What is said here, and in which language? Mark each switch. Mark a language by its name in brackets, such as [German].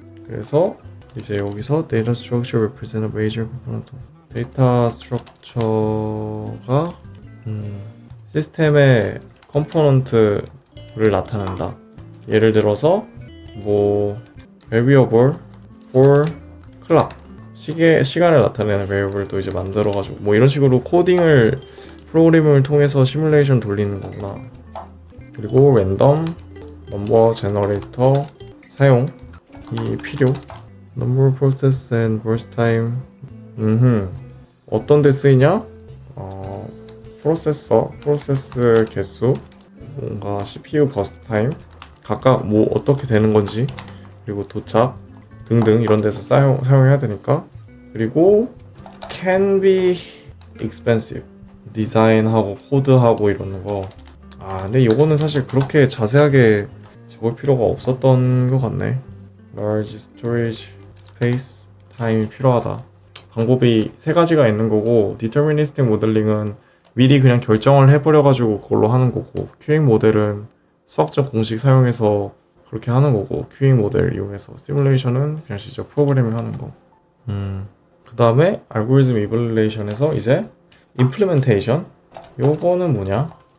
[Korean] 그래서 이제 여기서 [English] data structure represent a major component. [Korean] 데이터 스트럭처가 시스템의 컴포넌트를 나타낸다. 예를 들어서 [English] variable for clock, [Korean] 시간을 나타내는 variable도 이제 만들어가지고 이런 식으로 프로그래밍을 통해서 시뮬레이션 돌리는 거구나. 그리고 랜덤 넘버 제너레이터 사용이 필요. [English] number process and burst time. [Korean] 어떤 데 쓰이냐? 프로세스 개수, 뭔가 CPU 버스트 타임, 각각 어떻게 되는 건지, 그리고 도착 등등 이런 데서 사용해야 되니까. 그리고 [English] can be expensive, [Korean] 디자인하고 코드하고 이러는 거. 근데 이거는 사실 그렇게 자세하게 적을 필요가 없었던 것 같네. [English] large storage space, time [Korean] 이 필요하다. 방법이 세 가지가 있는 거고, deterministic 모델링은 미리 그냥 결정을 해버려가지고 그걸로 하는 거고, 큐잉 모델은 수학적 공식 사용해서 그렇게 하는 거고, 큐잉 모델 이용해서 시뮬레이션은 그냥 진짜 프로그래밍 하는 거. 그 다음에 알고리즘 이벌레이션에서 이제 임플리멘테이션, 요거는 뭐냐?